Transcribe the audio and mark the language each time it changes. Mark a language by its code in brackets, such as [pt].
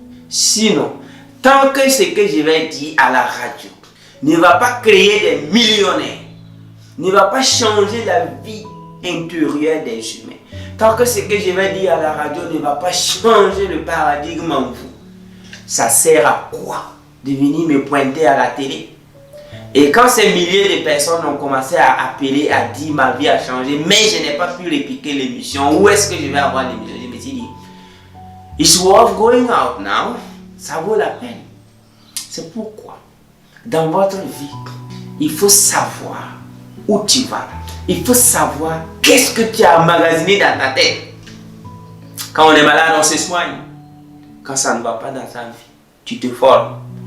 [fr] Sinon, tant que ce que je vais dire à la radio ne va pas créer des millionnaires, ne va pas changer la vie intérieure des humains, tant que ce que je vais dire à la radio ne va pas changer le paradigme en vous, ça sert à quoi de venir me pointer à la télé? Et quand ces milliers de personnes ont commencé à appeler, à dire ma vie a changé, mais je n'ai pas pu répliquer l'émission, où est-ce que je vais avoir l'émission? Je me suis dit, [en] it's worth going out now. [fr] Ça vaut la peine. C'est pourquoi, dans votre vie, il faut savoir où tu vas. Il faut savoir qu'est-ce que tu as emmagasiné dans ta tête. Quand on est malade, on se soigne. Quand ça ne va pas dans ta vie, tu te formes.